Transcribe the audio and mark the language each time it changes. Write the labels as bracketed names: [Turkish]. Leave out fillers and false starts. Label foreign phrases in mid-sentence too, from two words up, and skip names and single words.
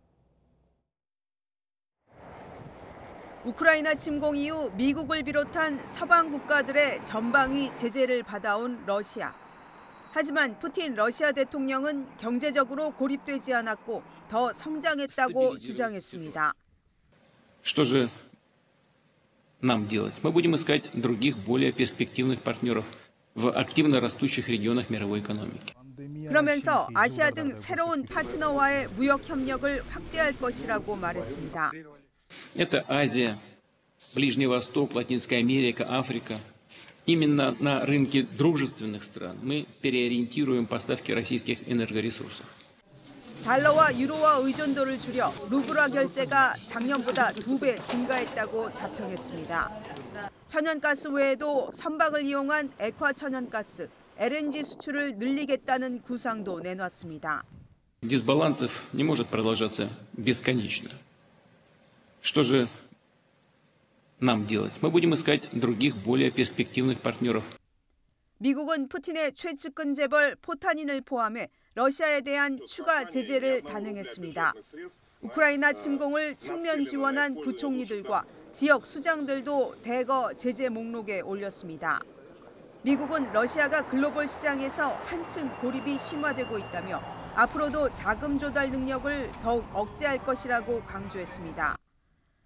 [Korean] 우크라이나 침공 이후 미국을 비롯한 서방 국가들의 전방위 제재를 받아온 러시아. 하지만 푸틴 러시아 대통령은 경제적으로 고립되지 않았고 더 성장했다고 주장했습니다. [Russian] Что же нам делать? Мы будем искать других, более перспективных партнеров в активно растущих регионах мировой экономики. [Korean] 그러면서 아시아 등 새로운 파트너와의 무역 협력을 확대할 것이라고 말했습니다. [Russian] Это Азия, Ближний Восток, Латинская Америка, Африка. Именно на рынке дружественных стран мы переориентируем поставки российских энергоресурсов. [Korean] 달러와 유로화 의존도를 줄여 루블화 결제가 작년보다 2배 증가했다고 자평했습니다. 천연가스 외에도 선박을 이용한 액화 천연가스, LNG 수출을 늘리겠다는 구상도 내놨습니다. [Russian] Дисбалансов не может продолжаться бесконечно. Что же нам делать? Мы будем искать других, более перспективных партнеров. [Korean] 미국은 푸틴의 최측근 재벌 포타닌을 포함해 러시아에 대한 추가 제재를 단행했습니다. 우크라이나 침공을 측면 지원한 부총리들과 지역 수장들도 대거 제재 목록에 올렸습니다. 미국은 러시아가 글로벌 시장에서 한층 고립이 심화되고 있다며 앞으로도 자금 조달 능력을 더욱 억제할 것이라고 강조했습니다.